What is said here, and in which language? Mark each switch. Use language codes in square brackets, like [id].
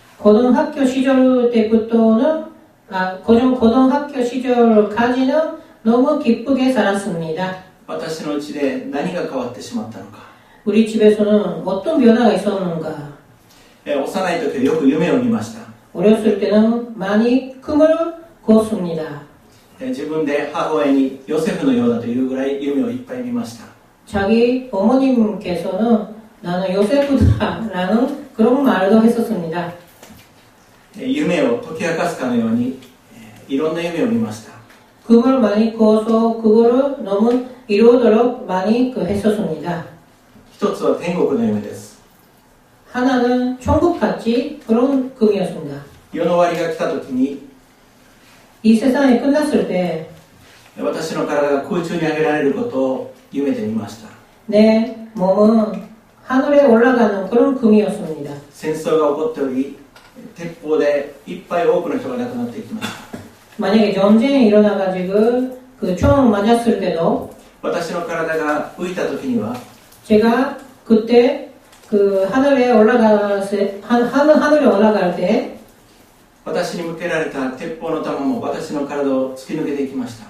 [ko] 고등학교 시절 때부터는 고등학교 시절까지는 너무 기쁘게 살았습니다. [ja] 私のうちで何が変わってしまったのか。 [ko] 우리 집에서는 어떤 변화가 있었는가? [ja] 幼い時はよく夢を見ました。 [ko] 어렸을 때는 많이 꿈을 꾸었습니다. [ja] 自分で母親にヨセフのようだというぐらい夢をいっぱい見ました。 [ko] 자기 어머님께서는 나는 요세프다라는 그런 말도 했었습니다. [ja] 夢を解き明かすかのようにいろんな夢を見ました。 [ko] 꿈을 많이 꾸어서 그거를 너무 이루도록 많이 했었습니다. [ja] 一つは天国の夢です。 [ko] 하나는 천국같이 그런 꿈이었습니다. [ja] 世の終わりが来た時に [ko] 이 세상이 끝났을 때 [ja] 私の体が空中に上げられることを夢で見ました。 [ko] 내 몸은 하늘에 올라가는 그런 꿈이었습니다. [ja] 戦争が起こっており、鉄砲でいっぱい多くの人が亡くなっていきました。 [ko] 만약에 전쟁이 일어나가지고 그 총 맞았을 때도 [ja] 私の体が浮いた時には [ko] 제가 그때 그 하늘에 올라갈 때 [ja] 私に向けられた鉄砲の弾も私の体を突き抜けていきました。